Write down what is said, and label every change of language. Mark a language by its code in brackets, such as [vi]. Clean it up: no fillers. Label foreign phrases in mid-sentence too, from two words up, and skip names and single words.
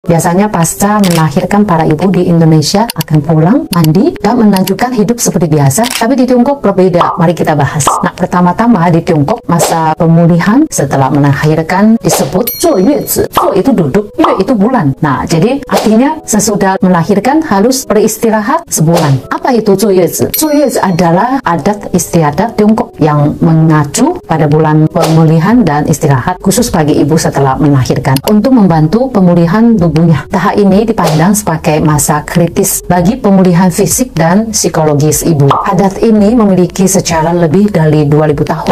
[id] Biasanya pasca melahirkan para ibu di Indonesia akan pulang, mandi, dan melanjutkan hidup seperti biasa. Tapi di Tiongkok berbeda. Mari kita bahas. Nah, pertama-tama di Tiongkok masa pemulihan setelah melahirkan disebut [zh] 坐月子. [id] 坐 itu duduk, 月 itu bulan. Nah, jadi artinya sesudah melahirkan harus beristirahat sebulan. Apa itu [zh] 坐月子? 坐月子 [id] adalah adat istiadat Tiongkok yang mengacu pada bulan pemulihan dan istirahat khusus bagi ibu setelah melahirkan untuk membantu pemulihan tubuhnya. Tahap ini dipandang sebagai masa kritis bagi pemulihan fisik dan psikologis ibu. Adat ini memiliki sejarah lebih dari 2000 tahun.